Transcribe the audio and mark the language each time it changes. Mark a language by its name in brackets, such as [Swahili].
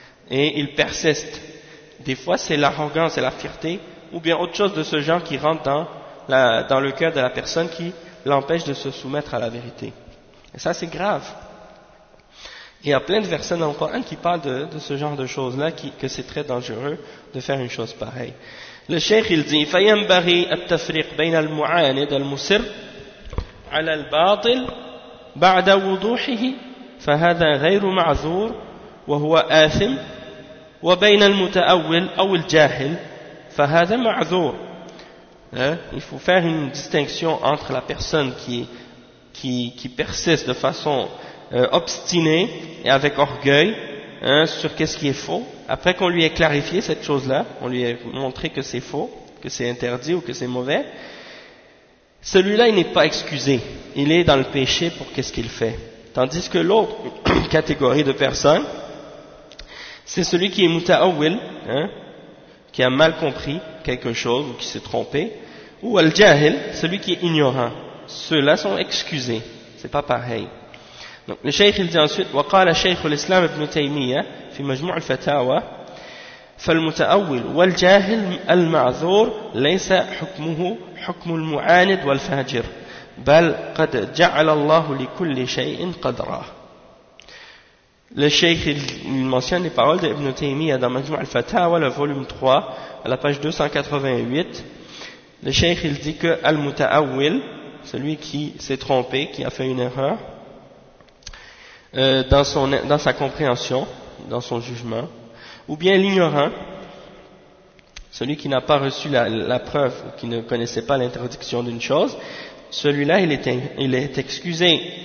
[French] Et il persiste. Des fois, c'est l'arrogance et la fierté, ou bien autre chose de ce genre qui rentre dans le cœur de la personne qui l'empêche de se soumettre à la vérité. Et ça, c'est grave. Il y a plein de versets dans le Coran qui parlent de ce genre de choses-là, que c'est très dangereux de faire une chose pareille. Le cheikh, il dit, [Arabic] فَيَنْبَغِي التَّفْرِقْ بَيْنَ الْمُعَانِدَ الْمُسِرْ على الباطل بعد وضوحه فهذا غير معذور وهو آثم وبين المتأول أو الجاهل فهذا معذور. [French] Il faut faire une distinction entre la personne qui persiste de façon obstinée et avec orgueil sur qu'est-ce qui est faux, après qu'on lui ait clarifié cette chose-là, on lui ait montré que c'est faux, que c'est interdit ou que c'est mauvais. Celui-là, il n'est pas excusé. Il est dans le péché pour qu'est-ce qu'il fait. Tandis que l'autre catégorie de personnes, c'est celui qui est muta'awil, qui a mal compris quelque chose ou qui s'est trompé. Ou al-jahil, celui qui est ignorant. Ceux-là sont excusés. C'est pas pareil. Donc, le shaykh, il dit ensuite, [Arabic] « وَقَالَ شَيْخُ الْإِسْلَامِ بْنُ تَيْمِيَا فِي مَجْمُعُ الْفَتَاوَى فَالْمُتَأَوِّلْ وَالْجَاهِلْ الْمَعْذُورْ لَيْسَ حُكْمُهُ حُكْمُ الْمُعَانِدْ وَالْفَاجِرْ بَلْ قَدْ جَعَلَ اللَّهُ لِكُلِّ شَيْءٍ قَدْرًا. [French] Le Cheikh, il mentionne les paroles d'Ibn Taymiyyah dans Majmu' al-Fatawa, le volume 3, à la page 288. Le Cheikh, il dit que Al-Muta'awil, celui qui s'est trompé, qui a fait une erreur, dans sa compréhension, dans son jugement, ou bien l'ignorant, celui qui n'a pas reçu la preuve, qui ne connaissait pas l'interdiction d'une chose, celui-là, il est excusé.